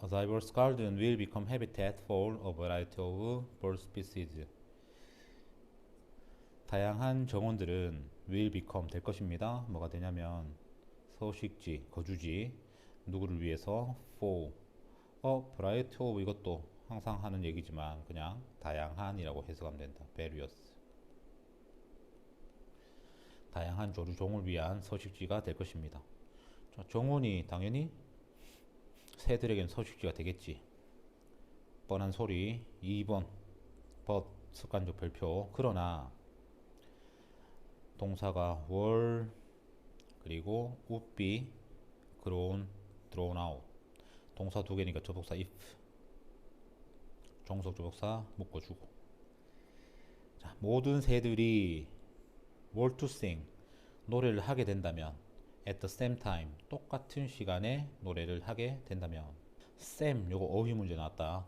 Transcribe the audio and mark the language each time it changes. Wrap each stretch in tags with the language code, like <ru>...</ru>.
<en>A diverse garden will become habitat for a variety of bird species.</en> <ko>다양한 정원들은</ko> <en>will become</en> <ko>될 것입니다. 뭐가 되냐면 서식지, 거주지, 누구를 위해서</ko> <en>for a variety of,</en> <ko>이것도 항상 하는 얘기지만 그냥 다양한이라고 해석하면 된다.</ko> <en>various,</en> <ko>다양한 조류종을 위한 서식지가 될 것입니다. 자, 정원이 당연히 새들에겐 서식지가 되겠지. 뻔한 소리. 2번 but 습관적 별표. 그러나 동사가 were 그리고</ko> <en>would be, grown, thrown out.</en> <ko>동사 두 개니까 접속사 if, 종속 접속사 묶어주고. 자, 모든 새들이</ko> <en>were to sing,</en> <ko>노래를 하게 된다면,</ko> <en>at the same time,</en> <ko>똑같은 시간에 노래를 하게 된다면, same, 요거 어휘 문제 나왔다.</ko>